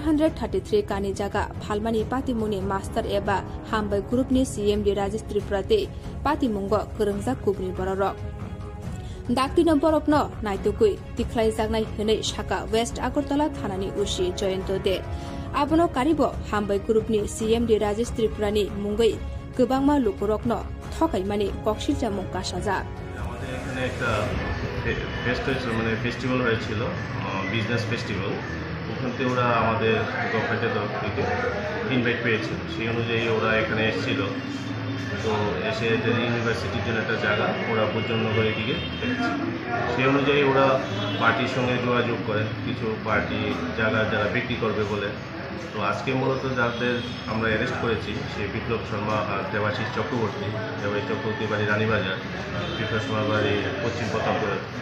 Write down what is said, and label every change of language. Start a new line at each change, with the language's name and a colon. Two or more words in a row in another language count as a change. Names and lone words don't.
Kok Borok: 133 कानि जागा फालमानि पातिमुनि मास्टर एबा हामबाय ग्रुपनि सीएमडी राजेश त्रिपुरा ते पातिमुंग गोरोंजाक गुबुनि बररक डाक्टिनो बरफनो नायतुकुइ तिख्लाय जागनाय हनै साका वेस्ट आगरतला थानानि उसी जयन्त दे आबनो कारिबो हामबाय ग्रुपनि सीएमडी राजेश त्रिपुरानि मुंगै गोबांमा लुकुरकनो थकायमानि कक्सिल जामुं कासाजा
Bangla: আমাদের এখানে একটা ফেস্ট হয়েছিল মানে ফেস্টিভ্যাল হয়েছিল
English: business festival
Bangla: ওখান থেকে ওরা আমাদের গভর্নমেন্টের তরফ থেকে ইনভাইট পেয়েছিল সেই অনুযায়ী ওরা এখানে এসেছিল তো এসে এদের ইউনিভার্সিটির জন্য একটা জায়গা ওরা বুজ্জনগর এদিকে সেই অনুযায়ী ওরা পার্টির সঙ্গে যোগাযোগ করে কিছু পার্টি জায়গা যারা বিক্রি করবে বলে তো আজকে মূলত যাদের আমরা অ্যারেস্ট করেছি সেই বিপ্লব শর্মা আর দেবাশিষ চক্রবর্তী বাড়ি রানীবাজার বিপ্লব শর্মা বাড়ি পশ্চিম প্রতাপগড়